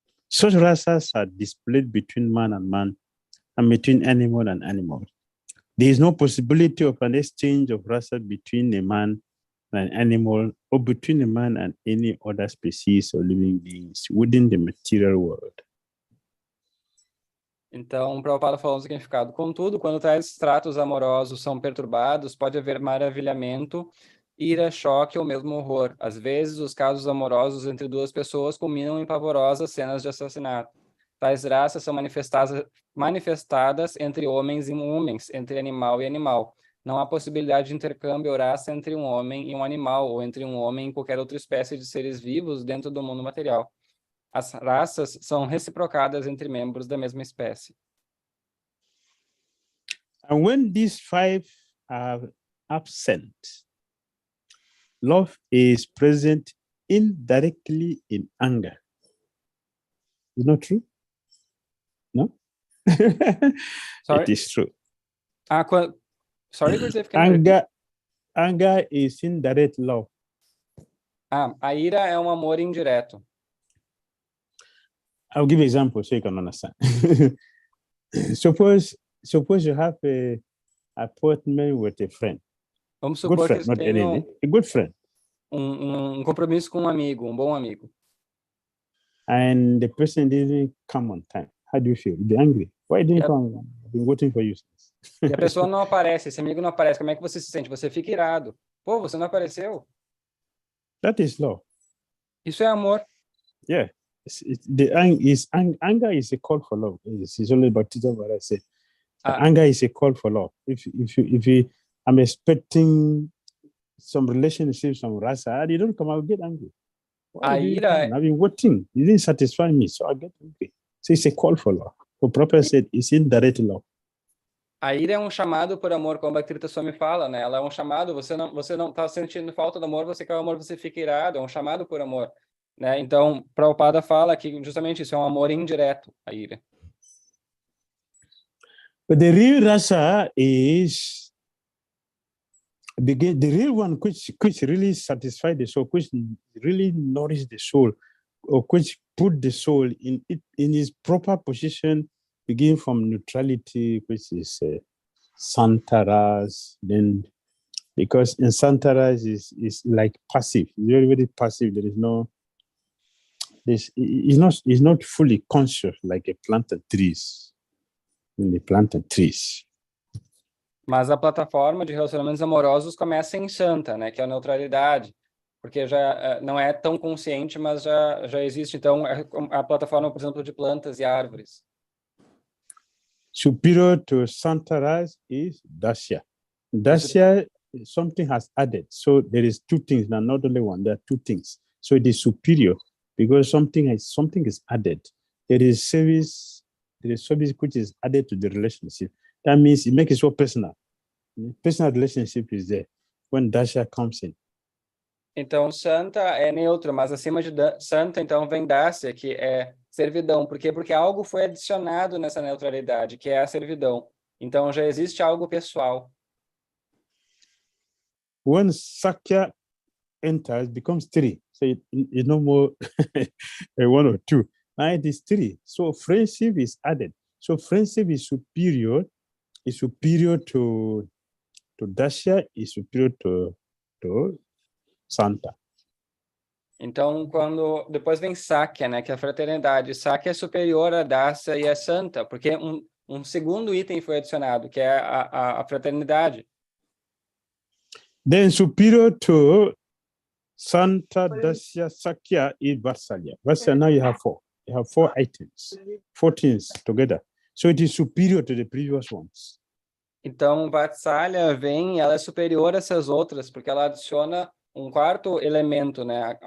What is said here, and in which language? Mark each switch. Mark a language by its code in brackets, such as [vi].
[en] Such rasas are displayed between man and man and between animal and animal. There is no possibility of an exchange of rasa between a man and an animal or between a man and any other species or living beings within the material world. [pt] Então, Prabhupada falou o significado. Contudo, quando tais tratos amorosos são perturbados, pode haver maravilhamento, ira, choque ou mesmo horror. Às vezes, os casos amorosos entre duas pessoas culminam em pavorosas cenas de assassinato. Tais raças são manifestadas entre homens e homens, entre animal e animal. Não há possibilidade de intercâmbio ou raça entre um homem e um animal, ou entre um homem e qualquer outra espécie de seres vivos dentro do mundo material. As raças são reciprocadas entre membros da mesma espécie. [en] And when these five are absent, love is present indirectly in anger. Is not true? No? Sorry? It is true. Sorry, Gurudev, Anger is indirect love. [pt] a ira é um amor indireto. [en] I'll give an example so you can understand. Suppose you have a appointment with a friend. [pt] Vamos [en] Good [pt] supor [en] friend, [pt] que [en] not [pt] tenham [en] enemy. A good friend. [pt] Compromisso com um amigo, um bom amigo. [en] And the person didn't come on time. How do you feel? You'll be angry. Why didn't you come? I've been waiting for you. [pt] E a pessoa não aparece, esse amigo não aparece. Como é que você se sente? Você fica irado. Pô, você não apareceu? [en] That is love. [pt] Isso é amor. [en] Yeah. Anger is a call for love. It's only about what I say. Anger is a call for love. If I'm expecting some relationship, some rasa, you don't come, I'll get angry. [pt] A ira, [en] I've been waiting. You didn't satisfy me, so I get angry. So it's a call for love. The Prophet said it's indirect love. [pt] A ira é um chamado por amor, como a Bhakti Swami fala, né? Ela é um chamado, você não está sentindo falta do amor, você quer o amor, você fica irado, é um chamado por amor. Né? Então, Prabhupada fala que justamente isso é um amor indireto, a ira. [en] But the real rasa is the real one which really satisfies the soul, which really nourishes the soul, or which put the soul in its proper position, begin from neutrality, which is santaras. Then, because in santaras is like passive, very very passive. There is no. It's not fully conscious like a planted trees. When they planted trees. [pt] Mas a plataforma de relacionamentos amorosos começa em Shanta, né? Que é a neutralidade, porque já não é tão consciente, mas já existe. Então, a plataforma, por exemplo, de plantas e árvores. [en] Superior to santaras is dasya. Dasya, something has added. So there is two things, now not only one. There are two things. So it is superior. Because something is added. There is service which is added to the relationship. That means it makes it so personal. Personal relationship is there when Dasya comes in. [pt] Então, santa é neutro, mas acima de santa, então, vem Dasya, que é servidão. Por quê? Porque algo foi adicionado nessa neutralidade, que é a servidão. Então, já existe algo pessoal. [en] When Sakya enters, becomes three. So it's no more one or two. Now it is three. So friendship is added. So friendship is superior to Dasya, is superior to Santa. [pt] Então, depois vem Sakya, né, que é a fraternidade. Sakya é superior a Dasya e a Santa, porque um segundo item foi adicionado, que é a fraternidade. [en] Then superior to Santa, Dasya, Sakya is Vatsalya. Vatsalya, now you have four. You have 4 items, 4 things together. So it is superior to the previous ones. [pt] Então, Vatsalya vem, ela é superior a essas outras, porque ela adiciona um quarto elemento, né?